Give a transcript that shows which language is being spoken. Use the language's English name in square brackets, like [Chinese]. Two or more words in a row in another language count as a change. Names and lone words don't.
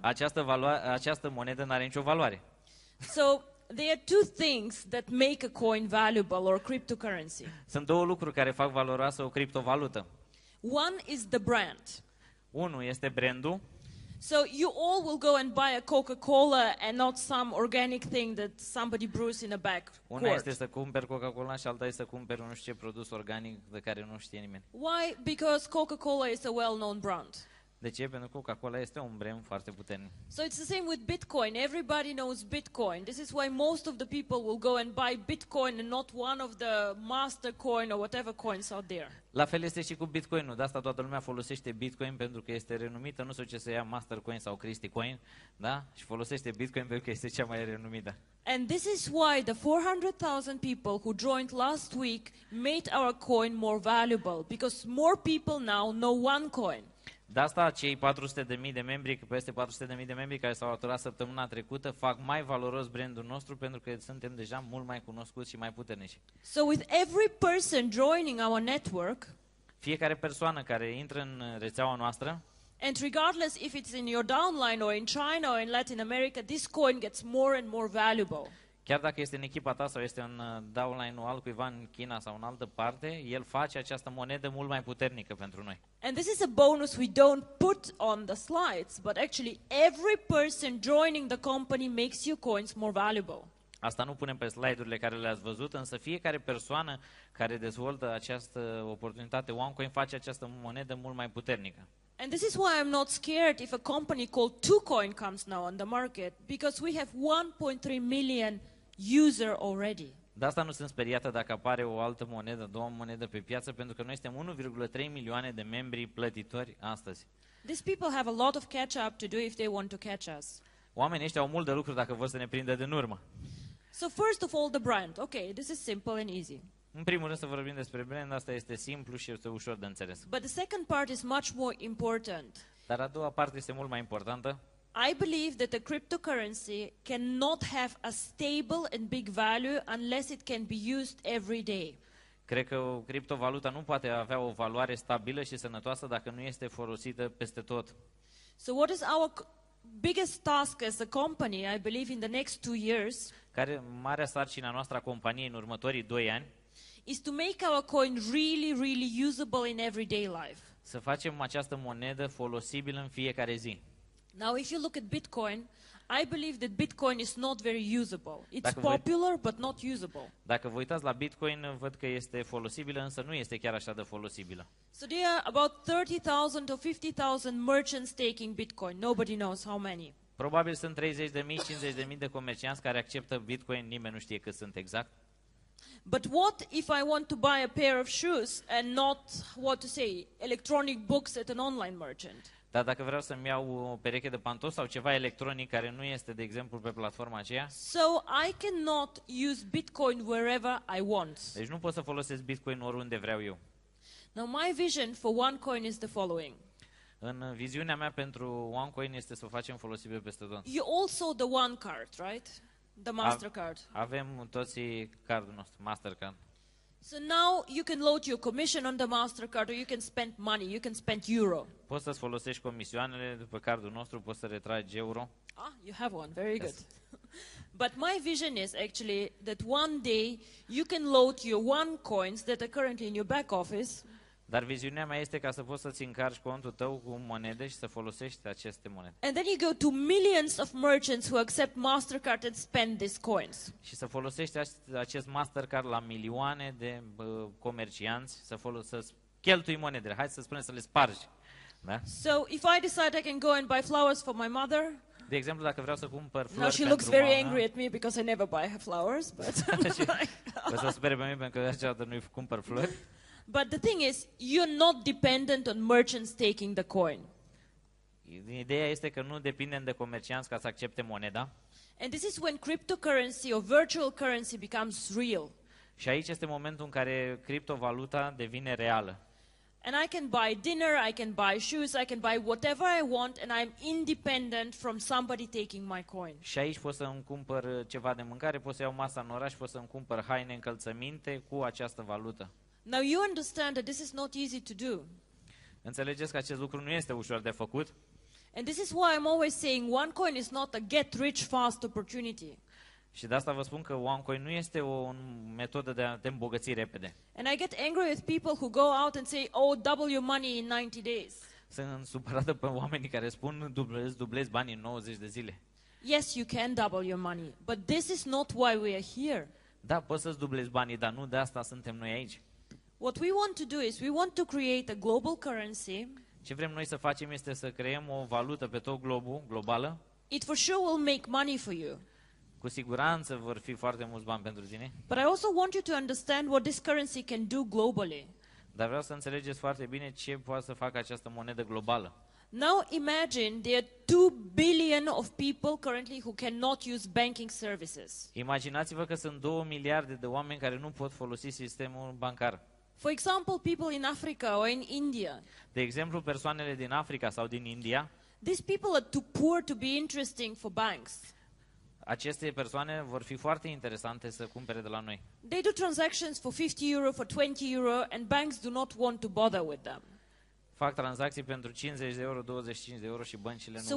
[Romanian] Această monedă nu are nicio valoare. [English] So there are two things that make a coin valuable or cryptocurrency. [Romanian] Sunt două lucruri care fac valoroasă o criptovalută. [English] One is the brand. [Romanian] Unul este brandul. [English] So you all will go and buy a Coca-Cola and not some organic thing that somebody brews in a back [Romanian] Una [English] court. [Romanian] este să cumperi Coca-Cola și alta este să cumperi nu știu ce produs organic de care nu știe nimeni. [English] Why? Because Coca-Cola is a well-known brand. [Romanian] De ce? Pentru că Coca-Cola este un brand foarte puternic. [English] So it's the same with Bitcoin. Everybody knows Bitcoin. This is why most of the people will go and buy Bitcoin and not one of the master coin or whatever coins out there. [Romanian] La fel este și cu Bitcoin-ul. De asta toată lumea folosește Bitcoin pentru că este renumită, nu știu ce să ia Mastercoin sau Christie Coin, da? Și folosește Bitcoin pentru că este cea mai renumită. [English] And this is why the 400,000 people who joined last week made our coin more valuable, because more people now know one coin. [Romanian] De asta cei 400.000 de membri, peste 400.000 de membri care s-au alăturat săptămâna trecută, fac mai valoros brandul nostru pentru că suntem deja mult mai cunoscuți și mai puternici. [English] So with every person joining our network, [Romanian] Fiecare persoană care intră în rețeaua noastră, [English] and regardless if it's in your downline or in China or in Latin America, this coin gets more and more valuable. [Romanian] chiar dacă este în echipa ta sau este în downline-ul altcuiva în China sau în altă parte, el face această monedă mult mai puternică pentru noi. [English] And this is a bonus we don't put on the slides, but actually every person joining the company makes your coins more valuable. [Romanian] Asta nu punem pe slide-urile care le-ați văzut, însă fiecare persoană care dezvoltă această oportunitate OneCoin face această monedă mult mai puternică. [English] And this is why I'm not scared if a company called TwoCoin comes now on the market, because we have 1.3 million user already. [Romanian] De asta nu sunt speriată dacă apare o altă monedă, două monede pe piață, pentru că noi suntem 1,3 milioane de membri plătitori astăzi. [English] These people have a lot of catch up to do if they want to catch us. [Romanian] Oamenii ăștia au mult de lucru dacă vor să ne prindă din urmă. [English] So first of all, the brand. Okay, this is simple and easy. [Romanian] În primul rând să vorbim despre brand, asta este simplu și este ușor de înțeles. [English] But the second part is much more important. [Romanian] Dar a doua parte este mult mai importantă. [English] I believe that a cryptocurrency cannot have a stable and big value unless it can be used every day. [Romanian] Cred că o criptovalută nu poate avea o valoare stabilă și sănătoasă dacă nu este folosită peste tot. [English] So what is our biggest task as a company, I believe, in the next 2 years, [Romanian] Care marea sarcină a noastră a companiei în următorii 2 ani, [English] is to make our coin really, really usable in everyday life. [Romanian] să facem această monedă folosibilă în fiecare zi. [English] Now, if you look at Bitcoin, I believe that Bitcoin is not very usable. It's [Romanian] Dacă voi- [English] popular, but not usable. [Romanian] Dacă vă uitați la Bitcoin, văd că este folosibilă, însă nu este chiar așa de folosibilă. [English] So there are about 30,000 or 50,000 merchants taking Bitcoin. Nobody knows how many. [Romanian] Probabil sunt 30.000, 50.000 de comercianți care acceptă Bitcoin, nimeni nu știe cât sunt exact. [English] But what if I want to buy a pair of shoes and not, what to say, electronic books at an online merchant? [Romanian] Dar dacă vreau să-mi iau o pereche de pantofi sau ceva electronic care nu este, de exemplu, pe platforma aceea, [English] So I cannot use Bitcoin wherever I want. [Romanian] deci nu pot să folosesc Bitcoin oriunde vreau eu. [English] Now my vision for OneCoin is the following. [Romanian] În viziunea mea pentru OneCoin este să o facem folosibil peste tot. [English] You all saw the One card, right? The Mastercard. [Romanian] Avem toți cardul nostru, Mastercard. [English] So now you can load your commission on the Mastercard, or you can spend money, you can spend euro. [Romanian] Poți să-ți folosești comisioanele după cardul nostru, poți să retragi euro. [English] Ah, you have one, very good. Yes. But my vision is actually that one day you can load your OneCoins that are currently in your back office. [Romanian] Dar viziunea mea este ca să poți să-ți încarci contul tău cu monede și să folosești aceste monede. [English] And then you go to millions of merchants who accept Mastercard and spend these coins. [Romanian] Și să folosești acest Mastercard la milioane de comercianți, să cheltui monedele. Hai să spunem să le spargi. Da? [English] So if I decide I can go and buy flowers for my mother, [Romanian] De exemplu, dacă vreau să cumpăr flori [English] now she [Romanian] pentru [English] looks very [Romanian] mama, [English] angry at me because I never buy her flowers, but [Romanian] o să supere pe mine pentru că niciodată nu-i cumpăr flori. [English] but the thing is, you're not dependent on merchants taking the coin. [Romanian] Ideea este că nu depindem de comercianți ca să accepte moneda. [English] And this is when cryptocurrency or virtual currency becomes real. [Romanian] Și aici este momentul în care criptovaluta devine reală. [English] And I can buy dinner, I can buy shoes, I can buy whatever I want, and I'm independent from somebody taking my coin. [Romanian] Și aici pot să îmi cumpăr ceva de mâncare, pot să iau masa în oraș, pot să îmi cumpăr haine, încălțăminte cu această valută. [English] Now you understand that this is not easy to do. [Romanian] Înțelegeți că acest lucru nu este ușor de făcut? [English] And this is why I'm always saying one coin is not a get rich fast opportunity. [Romanian] Și de asta vă spun că OneCoin nu este o metodă de a te îmbogăți repede. [English] And I get angry with people who go out and say, oh, double your money in 90 days. [Romanian] Sunt supărată pe oamenii care spun dublezi banii în 90 de zile. [English] Yes, you can double your money, but this is not why we are here. [Romanian] Da, poți să-ți dublezi banii, dar nu de asta suntem noi aici. [English] What we want to do is we want to create a global currency. [Romanian] Ce vrem noi să facem este să creăm o valută pe tot globul, globală. [English] It for sure will make money for you. [Romanian] Cu siguranță vor fi foarte mulți bani pentru tine. [English] But I also want you to understand what this currency can do globally. [Romanian] Dar vreau să înțelegeți foarte bine ce poate să facă această monedă globală. [English] Now imagine there are 2 billion of people currently who cannot use banking services. [Romanian] Imaginați-vă că sunt 2 miliarde de oameni care nu pot folosi sistemul bancar. [English] For example, people in Africa or in India. [Romanian] De exemplu, persoanele din Africa sau din India. [English] These people are too poor to be interesting for banks. [Romanian] Aceste persoane vor fi foarte interesante să cumpere de la noi. [English] They do transactions for 50 euro, for 20 euro, and banks do not want to bother with them. [Romanian] Fac tranzacții pentru 50 de euro, 25 de euro și băncile nu